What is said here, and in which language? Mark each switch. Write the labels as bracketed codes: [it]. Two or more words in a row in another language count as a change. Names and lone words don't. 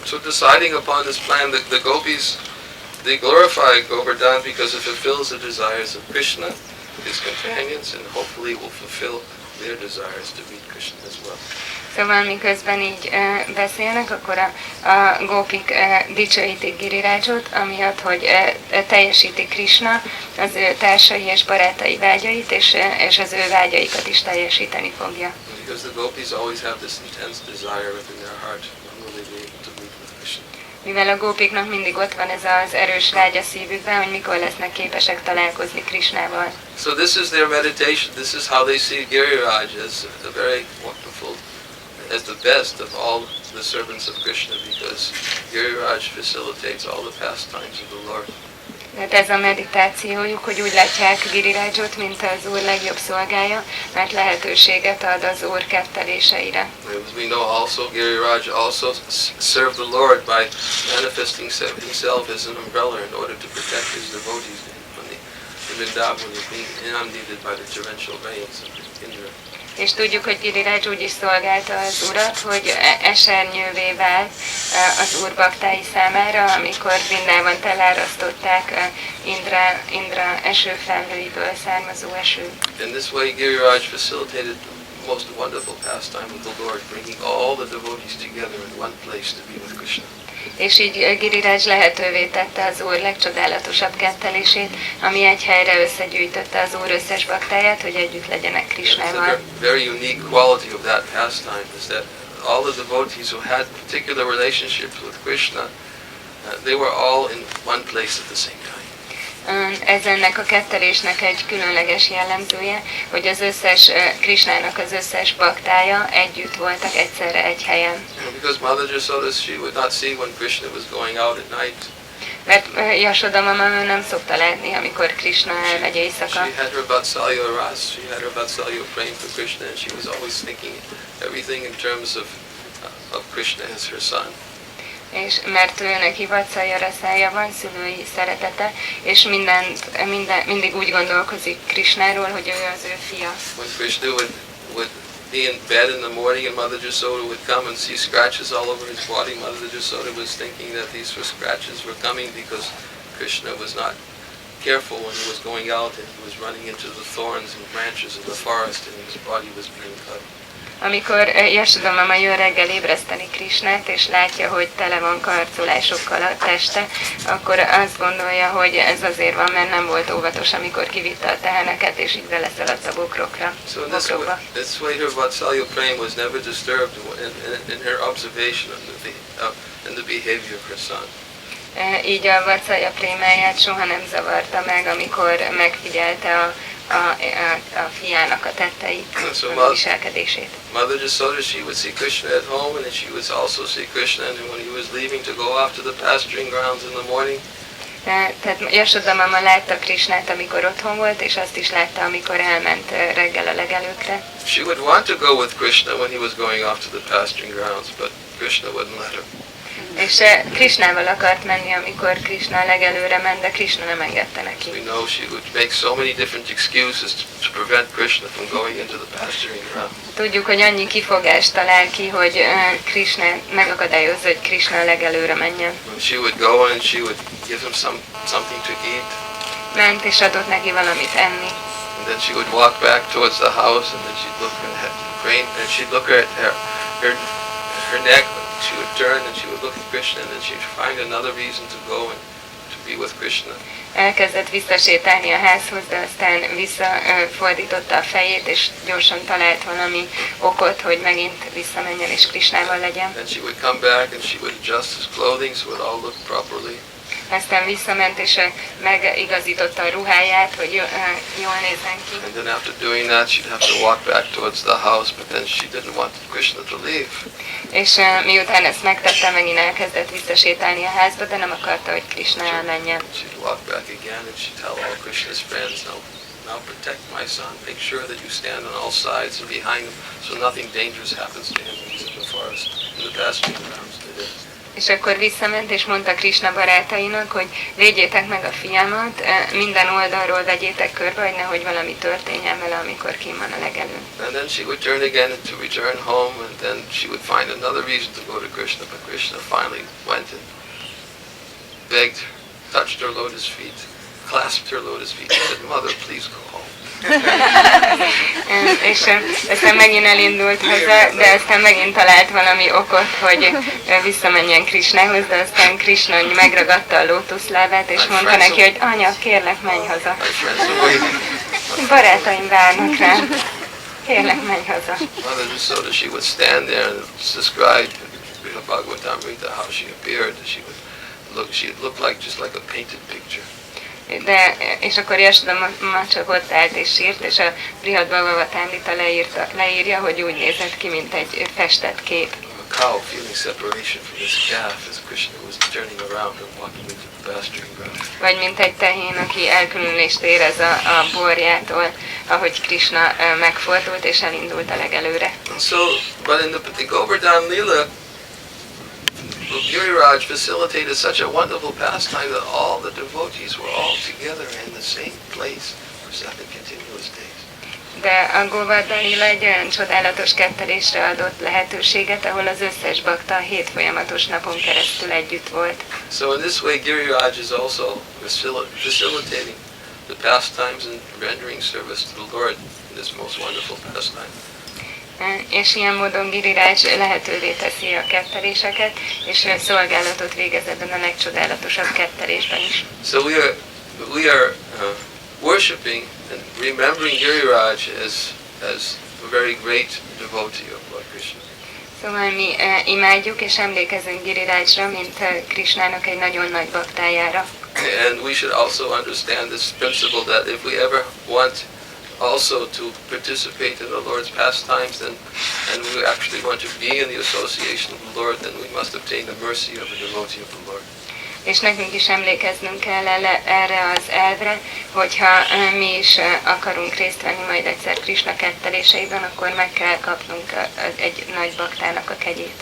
[en] So deciding upon this plan, the gopis, they glorify Govardhan because it fulfills the desires of Krishna, his companions, and hopefully will fulfill their desires to meet Krishna as well. [hu] Szóval miközben így beszélnek, akkor a gópik dicsőítik Girirajot, amiatt, hogy teljesíti Krishna az ő társai és barátai vágyait, és az ő vágyaikat is teljesíteni fogja. [en] Because the gopis always have this intense desire within their heart, when will they be able to meet with Krishna? [hu] Mivel a gópiknak mindig ott van ez az erős vágy a szívükben, hogy mikor lesznek képesek találkozni Krishnával. [en] So this is their meditation. This is how they see Giriraj as a very wonderful, as the best of all the servants of Krishna, because Giriraj facilitates all the pastimes of the Lord. [hu] Tehát ez a meditációjuk, hogy úgy látják Girirajot, mint az Úr legjobb szolgája, mert lehetőséget ad az Úr ketteléseire. [en] As we know also, Giriraj also served the Lord by manifesting himself as an umbrella in order to protect his devotees when the Vrindavan is being inundated by the torrential rains of Indra. [hu] És tudjuk, hogy Giriraj úgy is szolgálta az Urat, hogy esernyővé vált az Úr baktái számára, amikor Vrindávant elárasztották Indra esőfelhőiből származó eső. [en] In this way, Giriraj facilitated the most wonderful pastime with the Lord, bringing all the devotees together in one place to be with Krishna. [hu] És így Giriraj lehetővé tette az Úr legcsodálatosabb kettelését, ami egy helyre összegyűjtötte az Úr összes baktáját, hogy együtt legyenek Krishnával. [en] The very unique quality of that pastime is that all the devotees who had particular relationships with Krishna, they were all in one place at the same time. [hu] Ez ennek a kettelésnek egy különleges jellemzője, hogy az összes Krishnának az összes baktája együtt voltak egyszerre egy helyen. [en] Because Mother Jasoda, she would not see when Krishna was going out at night. [hu] Mert Jasoda mama nem szokta látni, amikor Krishna elmegy éjszaka. [en] She had her [sa] Vatsalya Ras, [en] she had her Vatsalya praying for Krishna, and she was always thinking everything in terms of Krishna as her son. [hu] És mert ő neki Vatsalya raszája van, szülői szeretete, és mindig úgy gondolkozik Krishnáról, hogy ő az ő fia. [en] When Krishna would be in bed in the morning and Mother Jasoda would come and see scratches all over his body, Mother Jasoda was thinking that these scratches were coming because Krishna was not careful when he was going out and he was running into the thorns and branches of the forest and his body was being cut. [hu] Amikor Jasoda mama jön reggel ébreszteni Krishnát, és látja, hogy tele van karcolásokkal a teste, akkor azt gondolja, hogy ez azért van, mert nem volt óvatos, amikor kivitte a teheneket, és így beleszaladt a bokrokba. [en] So this way her [sa] Vatsalya prema [en] was never disturbed in her observation and the behavior of her son. [hu] Így a Vatsalya prémáját soha nem zavarta meg, amikor megfigyelte a fiának a tetteit, a viselkedését. [en] Mother Jasoda, she would see Krishna at home, and then she would also see Krishna when he was leaving to go off to the pasturing grounds in the morning. [hu] Tehát Jasoda mama látta Krishnát, amikor otthon volt, és azt is látta, amikor elment reggel a legelőkre. [en] She would want to go with Krishna when he was going off to the pasturing grounds, but Krishna wouldn't let her. [hu] És Krishnával akart menni, amikor Krishna legelőre ment, de Krishna nem engedte neki. [en] We know she would make so many different excuses to prevent Krishna from going into the pasturing ground. [hu] Tudjuk, hogy annyi kifogást talál ki, hogy Krishna megakadályozza, hogy Krishna legelőre menjen. [en] She would go and she would give him something to eat. [hu] Ment és adott neki valamit enni. [en] And then she would walk back towards the house, and then she'd look at Crane, and she'd look at her neck. She would turn and she would look at Krishna, and then she'd find another reason to go and to be with Krishna. [hu] Elkezdett visszasétálni a házhoz, de aztán visszafordította a fejét, és gyorsan talált valami okot, hogy megint visszamenjen és Krishnával legyen. [en] Then she would come back and she would adjust his clothing so it all looked properly. [hu] Aztán visszament és megigazította a ruháját, hogy jól nézzen ki. [en] And then after doing that, she'd have to walk back towards the house, but then she didn't want Krishna to leave. [hu] És miután ezt megtette, megint elkezdett visszasétálni a házba, de nem akarta, hogy Krishna elmenjen. [en] She'd walk back again and she'd tell all Krishna's friends, now protect my son. Make sure that you stand on all sides and behind him, so nothing dangerous happens to him when he's in the forest, in the pasturing grounds. [hu] És akkor visszament, és mondta Krishna barátainak, hogy védjétek meg a fiamat, minden oldalról vegyétek körbe, hogy nehogy valami történjen vele, amikor kint van a legelőn. [en] And then she would turn again to return home, and then she would find another reason to go to Krishna, but Krishna finally went and begged, touched her lotus feet, clasped her lotus feet, and said, "Mother, please go home." [hu] És aztán megint elindult haza, de aztán megint talált valami okot, hogy visszamenjen Krishnához, de aztán Krishna megragadta a lótuszlábát, és mondta neki, hogy anya, kérlek, menj haza. Barátaim várnak rám. Kérlek, menj haza. [en] Mother Jasoda, she would stand there and describe Bhagavatamrita how she appeared. She looked like just like a painted picture. [hu] És akkor Jashoda csak ott állt és sírt, és a Brihad Bhagavatamrita leírja, hogy úgy nézett ki, mint egy festett kép. [en] A cow feeling separation from his calf as Krishna was turning around and walking into the pasturing ground. [hu] Vagy mint egy tehén, aki elkülönülést érez a borjától, ahogy Krishna megfordult és elindult a legelőre. [en] And so, but in the Govardhan Lila, Giriraj facilitated such a wonderful pastime that all the devotees were all together in the same place for 7 continuous days. [hu] De a Govardhan Lila egy olyan csodálatos kettelésre adott lehetőséget, ahol az összes bakta 7 folyamatos napon keresztül együtt volt. [en] So in this way, Giriraj is also facilitating the pastimes and rendering service to the Lord in this most wonderful pastime. [hu] És ilyen módon Giriraj lehetővé teszi a ketteléseket, és szolgálatot végez ebben a legcsodálatosabb kettelésben is. [en] So we are worshipping and remembering Giriraj as a very great devotee of Lord Krishna. [hu] Szóval mi imádjuk és emlékezünk Girirajra, mint Krishnának egy nagyon nagy baktájára. [en] And we should also understand this principle that if we ever want also to participate in the Lord's pastimes, and we actually want to be in the association of the Lord, then we must obtain the mercy of a devotee of the Lord. [hu] És nekünk is emlékeznünk kell erre az elvre, hogyha mi is akarunk részt venni majd egyszer Krishna ketteléseiben, akkor meg kell kapnunk egy nagy baktának a kegyét.